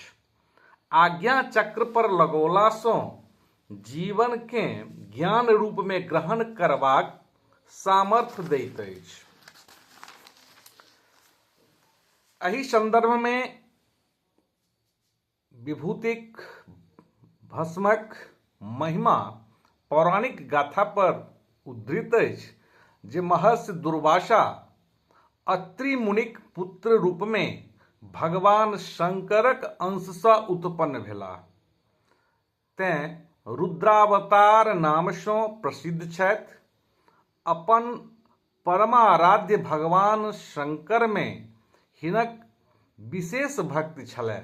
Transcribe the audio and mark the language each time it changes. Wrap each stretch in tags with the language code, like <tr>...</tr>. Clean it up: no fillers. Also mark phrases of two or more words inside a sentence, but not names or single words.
<mai>आज्ञा चक्र पर लगौला सँ जीवन के ज्ञान रूप में ग्रहण करबाक सामर्थ्य दैत अछि। एहि संदर्भ में विभूतिक भस्मक महिमा पौराणिक गाथा पर उद्धृत अछि जे महर्षि दुर्वासा अत्रि मुनिक पुत्र रूप में भगवान शंकरक अंश सँ उत्पन्न भेलाह। तें रुद्रावतार नाम सँ प्रसिद्ध छथि। अपन परमाराध्य भगवान शंकर में हिनक विशेष भक्ति छलैन।</mai>